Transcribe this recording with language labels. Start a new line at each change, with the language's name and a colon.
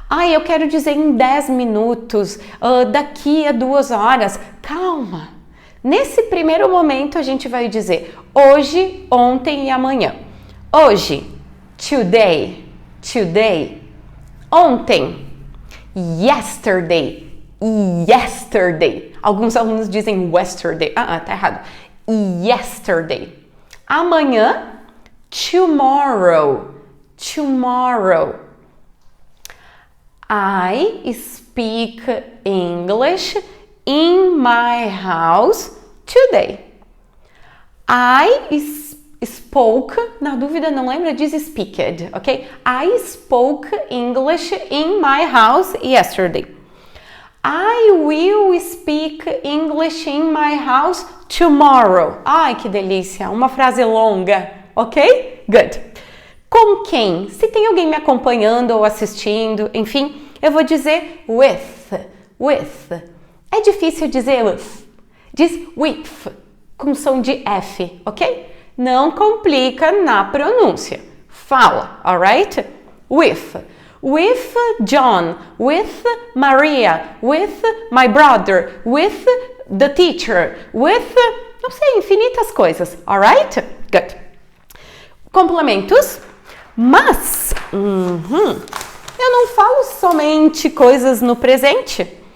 Portuguese: Eu quero dizer em 10 minutos, daqui a 2 horas. Calma. Nesse primeiro momento, a gente vai dizer hoje, ontem e amanhã.
English: Hoje, today, today. Ontem, yesterday, yesterday.
Portuguese: Alguns alunos dizem yesterday. Tá errado. Yesterday.
English: Amanhã, tomorrow, tomorrow. I speak English in my house today. I spoke,
Portuguese: na dúvida não lembra, diz speaked, ok?
English: I spoke English in my house yesterday. I will speak English in my house tomorrow.
Portuguese: Ai, que delícia, uma frase longa, ok? Good. Com quem? Se tem alguém me acompanhando ou assistindo, enfim, eu vou dizer with. É difícil dizer with. Diz with, com som de F, ok? Não complica na pronúncia. Fala, alright?
English: With John, with Maria, with my brother, with the teacher, with,
Portuguese: não sei, infinitas coisas,
English: alright? Good.
Portuguese: Complementos, mas eu não falo somente coisas no presente.